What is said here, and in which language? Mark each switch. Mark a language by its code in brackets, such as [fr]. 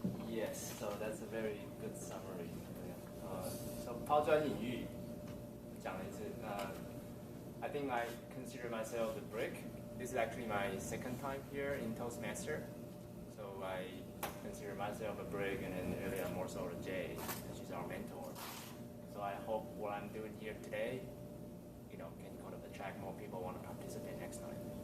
[en] Yes, so that's a very good summary. [zh] So 抛砖引玉讲了一次。 [en] I think I consider myself the brick. This is actually my second time here in Toastmaster. So I consider myself a brick, and then earlier more so a Jay, she's our mentor. So I hope what I'm doing here today, can kind of attract more people who want to participate next time.